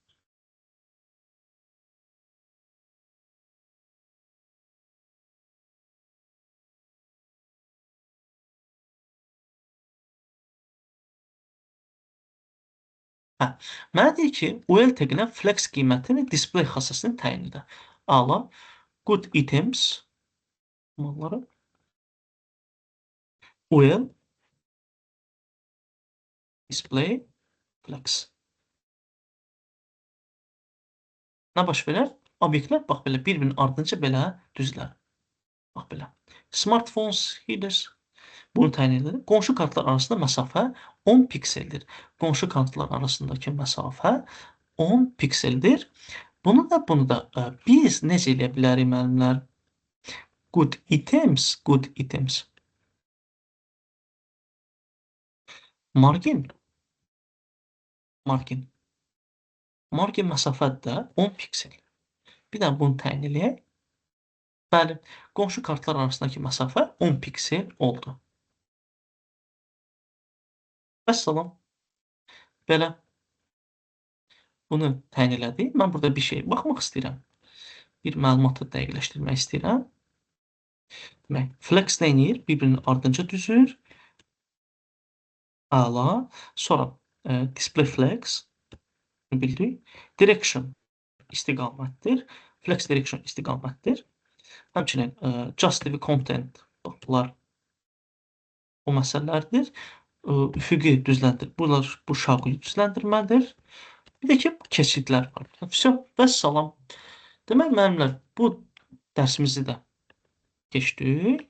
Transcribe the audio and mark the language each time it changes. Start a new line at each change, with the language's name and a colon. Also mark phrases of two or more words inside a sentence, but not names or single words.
Azerbaijani: Mənə deyir ki, UL təqinə flex qiymətini display xassasını təyin edə. Ala,
English: good items malları UL display flex.
Azerbaijani: Nə baş verər? Obyektlər bax belə bir-birinin ardınca belə düzlər. Bax belə.
English: Smartphones headers
Azerbaijani: bunu təyin edir. Qonşu kartlar arasında məsafə 10 pikseldir. Qonşu kartlar arasındakı məsafə 10 pikseldir. Bunu da biz necə eləyə bilərik müəllimlər?
English: Good items.
Azerbaijani: Margin məsafədə də 10 piksel. Bir də bunu təyin eləyək. Bəli, qonşu kartlar arasındakı məsafə 10 piksel oldu. Vəssalam. Belə. Bunu təyin elədik. Mən burada bir şey baxmaq istəyirəm. Bir məlumatı dəqiqləşdirmək istəyirəm. Demək, flex nə edir? Bir-birinin ardınca düzür. Əla. Sonra
English: display flex
Azerbaijani: bildik. Direction istiqamətdir.
English: Flex direction
Azerbaijani: istiqamətdir. Həmçinin
English: justify content
Azerbaijani: bunlar o məsələlərdir. Üfüqi düzləndir. Bunlar bu şaquli düzləndirmədir. Bir də ki, keçidlər var. Vəssalam. Demək, müəllimlər, bu dərsimizi də keçdik.